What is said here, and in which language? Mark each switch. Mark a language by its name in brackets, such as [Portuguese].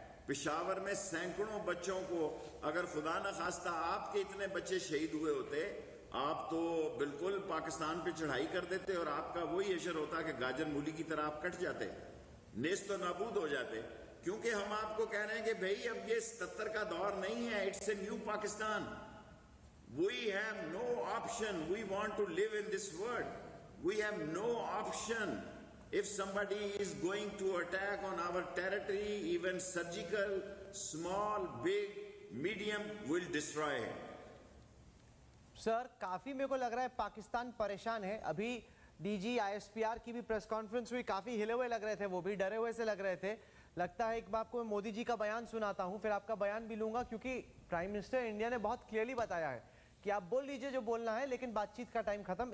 [Urdu] پشاور میں سینکڑوں بچوں کو, اگر خدا نہ خواستہ آپ کے اتنے بچے شہید ہوئے ہوتے آپ تو بالکل پاکستان پہ چڑھائی کر دیتے اور آپ کا وہی اشر ہوتا کہ گاجر مولی کی طرح آپ کٹ جاتے, نیست و نابود ہو جاتے. کیونکہ ہم آپ کو کہہ رہے ہیں کہ بھئی اب یہ 77 کا دور نہیں ہے. [English] It's a new Pakistan. We have no option. We want to live in this world. We have no option. If somebody is going to attack on our territory, even surgical, small, big, medium, will destroy him. [Urdu] سر کافی میرے کو لگ رہا ہے پاکستان پریشان ہے. ابھی D جی I S P R کی بھی پریس کانفرنس ہوئی, کافی ہلے ہوئے لگ رہے تھے, وہ بھی ڈرے ہوئے سے لگ رہے تھے. لگتا ہے ایک بار آپ کو میں مودی جی کا بیان سناتا ہوں, پھر آپ کا بیان بھی لوں گا, کیونکہ پرائم منسٹر انڈیا نے بہت کلیئرلی بتایا ہے کہ آپ بول لیجئے جو بولنا ہے, لیکن بات چیت کا ٹائم ختم.